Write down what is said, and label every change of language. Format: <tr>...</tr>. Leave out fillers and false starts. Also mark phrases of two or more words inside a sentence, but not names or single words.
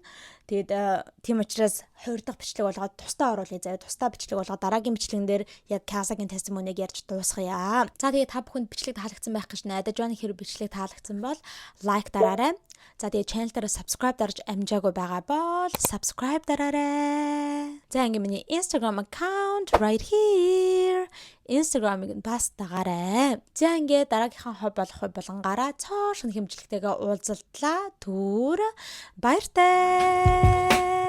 <mn>Тэгээд тийм учраас 2 дахь бичлэг болгоод тусдаа оруулъя заяа. Тусдаа бичлэг болгоод дараагийн бичлэгэн дээр яг Cassie-гийн testimony-г ярьж дуусгая. За тэгээд та бүхэнд бичлэг таалагдсан байх гэж найдаж байна. Хэрэг бичлэг таалагдсан бол лайк дараарай. За тэгээд channel дээр subscribe дарж амжаагүй байгаа бол subscribe дараарай. За ингээ миний Instagram</mn> <en>account right here.</en> <mn>Instagram-ыг бас дагаарай. За ингээ дараагийнхаа хоб болох болгонгаараа цоо шинэ хэмжлэгтэйгээ уулзалтлаа. Түр баяртай.</mn>